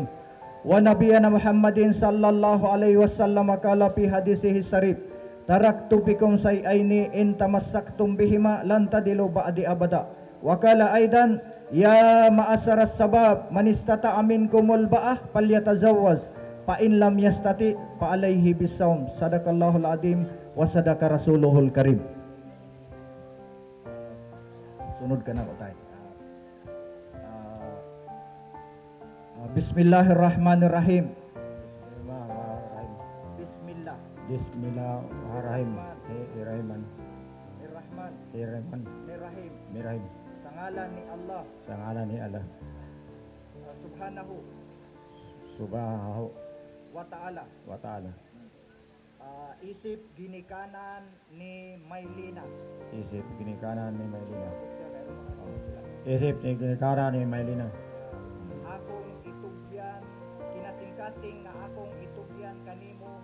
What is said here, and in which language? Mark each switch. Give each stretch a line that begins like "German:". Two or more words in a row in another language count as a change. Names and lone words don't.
Arabic: ونبينا محمد صلى الله عليه وسلم قال في حديثه الشريف تركت بكم شيئين إن تمسكتم بهما لن تضلوا بعدي أبدا. وقال أيضا يا معشر الشباب من استطاع منكم الباءة فليتزوج فإن لم يستطع فعليه بالصوم. صدق الله العظيم وصدق رسوله الكريم.
Cebuano: Sunod ka na ko tayo.
Arabic: بسم الله الرحمن الرحيم. بسم الله. بسم الله الرحمن الرحيم. الرحمن. الرحمن. الرحمن. الرحيم. الرحيم.
Cebuano: Sa ngalan ni Allah Sa ngalan ni Allah
Arabic: سبحانه سبحانه وتعالى. وتعالى.
Cebuano: Isip ginikanan ni Maylina. Isip ginikanan ni Maylina. Isip ginikanan ni Maylina. Akong itugyan kinasing-kasing nga akong itugyan kanimo.